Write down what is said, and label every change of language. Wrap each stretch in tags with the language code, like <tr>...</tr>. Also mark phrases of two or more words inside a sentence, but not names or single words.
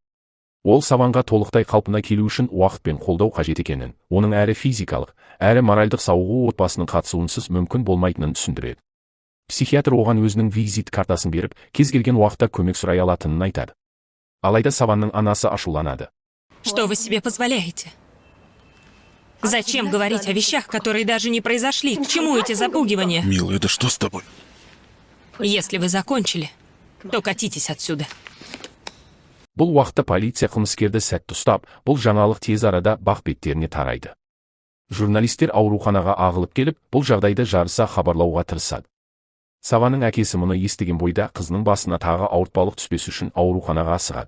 <kk>Ол Саванға толықтай қалпына келу үшін уақыт пен қолдау қажет екенін, оның әрі физикалық, әрі моральдық сауығу отбасының қатысуынсыз мүмкін болмайтынын түсіндіреді. Психиатр оған өзінің визит картасын беріп, кез келген уақытта көмек сұрай алатынын айтады. Алайда Саванның анасы ашуланады.</kk> <ru>Что вы себе позволяете? Зачем говорить о вещах, которые даже не произошли? К чему эти запугивания? Милая, да что с тобой? Если вы закончили, то катитесь отсюда.</ru> <kk>Бұл уақытта полиция қылмыскерді сәтті ұстап, бұл жаңалық тез арада бақ беттеріне тарайды. Журналистер ауруханаға ағылып келіп, бұл жағдайды жарыса хабарлауға тырысады. Саванның әкесі мұны естіген бойда қызының басына тағы ауыртпалық түспес үшін ауруханаға асығады.</kk>